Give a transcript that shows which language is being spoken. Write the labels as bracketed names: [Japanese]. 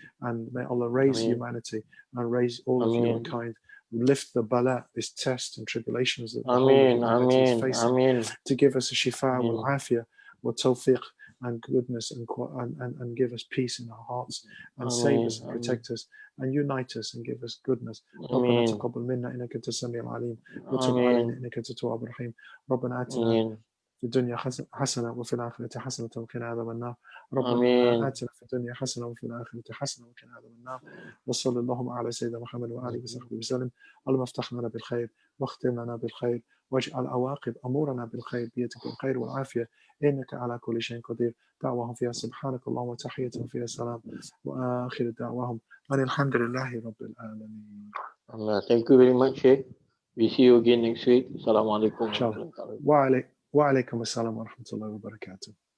[English] And may Allah raise humanity and raise all of humankind, lift the bala, this test and tribulations that the whole of humanity is facing, to give us a [Arabic] shifa wal afiyah wa tawfiq [English] and goodness, and give us peace in our hearts, and save us and protect us and unite us and give us goodness. [Arabic] ربنا تقبل منا إنك أنت السميع العليم وتب علينا إنك أنت التواب الرحيم. ربنا آتنا في الدنيا حسنة وفي الآخرة حسنة وقنا عذاب النار. ربنا آتنا في الدنيا حسنة وفي الآخرة حسنة وقنا عذاب النار. وصلى اللهم على سيدنا محمد وآله وصحبه وسلم. اللهم افتح لنا بالخير واختم لنا بالخير واجعل عواقب أمورنا بالخير بيدك الخير والعافية إنك على كل شيء قدير. دعواهم فيها سبحانك اللهم وتحيتهم فيها سلام وآخر دعواهم أن الحمد لله رب العالمين. [English] Thank you very much, Shaykh. We see you again next week. [Arabic] Assalamu alaikum. وعليكم السلام ورحمة الله وبركاته.